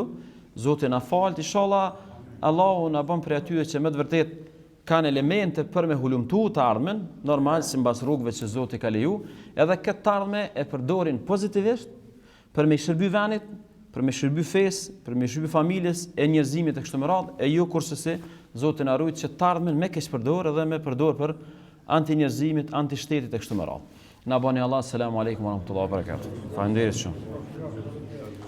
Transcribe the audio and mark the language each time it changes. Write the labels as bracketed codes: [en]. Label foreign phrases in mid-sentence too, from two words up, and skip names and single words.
[sq] Zoti na fal, inshallah Allahu na bën për atyre që më të vërtet kanë elemente për me hulumtu të ardhmen, normal sipas rrugëve që Zoti ka leju, edhe këtë të ardhme e përdorin pozitivisht për me shërby vendit, për me shërby fesë, për me shërby familjes e njerëzimit e kështu me radhë, e jo kurse se Zoti na rujt që të ardhmen me keq përdor edhe me përdor për anti-njerëzimit, anti-shtetit e kështu me radhë. Na bani Allah, [ar] السلام عليكم ورحمة الله وبركاته. [sq] Faleminderit shumë.